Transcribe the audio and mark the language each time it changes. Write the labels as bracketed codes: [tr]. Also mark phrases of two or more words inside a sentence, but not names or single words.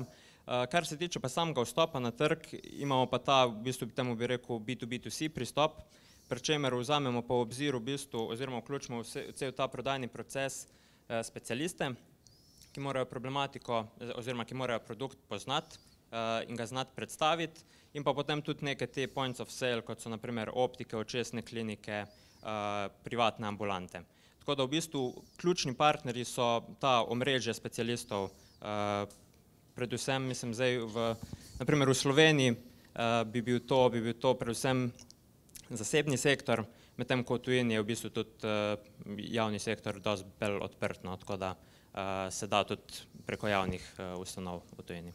[sl] Kar se tiče pa samega vstopa na trg, imamo pa ta, v bistvu temu bi rekel B2B2C pristop, pri čemer vzamemo pa v obzir v bistvu oziroma vključimo cel ta prodajni proces specialiste, ki morajo problematiko oziroma ki morajo produkt poznati in ga znati predstaviti in pa potem tudi neke te [en] points of sale, [sl] kot so naprimer optike, očesne klinike, privatne ambulante. Tako da v bistvu ključni partnerji so ta omrežje specialistov, predvsem mislim zdaj naprimer v Sloveniji bi bil to predvsem zasebni sektor, medtem ko v tujini je v bistvu tudi javni sektor dosti bolj odprt, tako da se da tudi preko javnih ustanov v tujini.